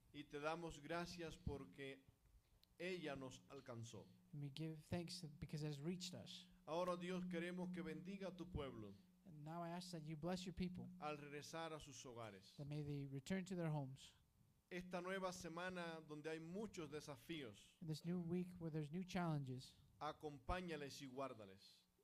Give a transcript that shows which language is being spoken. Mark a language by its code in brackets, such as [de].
[es] Y te damos gracias porque ella nos alcanzó. [en] And we give thanks because it has reached us. [es] Ahora, Dios, queremos que bendiga a tu pueblo [en] And now I ask that you bless your people, [es] al regresar a sus hogares. [en] that may they return to their homes. [es] Esta nueva semana donde hay muchos desafíos, [en] In this new week where there's new challenges, [es] acompáñales y guárdales